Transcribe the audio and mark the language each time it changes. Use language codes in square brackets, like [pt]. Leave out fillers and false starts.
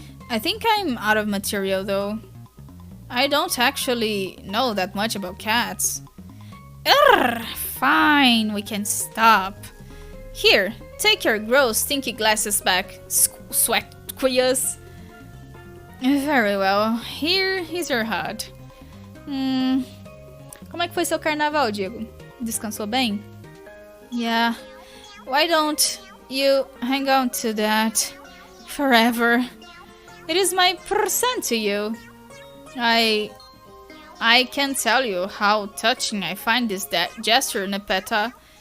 [en] I think I'm out of material though. I don't actually know that much about cats. Fine, we can stop. Here, take your gross stinky glasses back, Sweatquius. Very well, here is your hut. [pt] Como é que foi seu carnaval, Diego? Descansou bem? Yeah. [en] Why don't you hang on to that forever? It is my percent to you. I can't tell you how touching I find this gesture, Nepeta.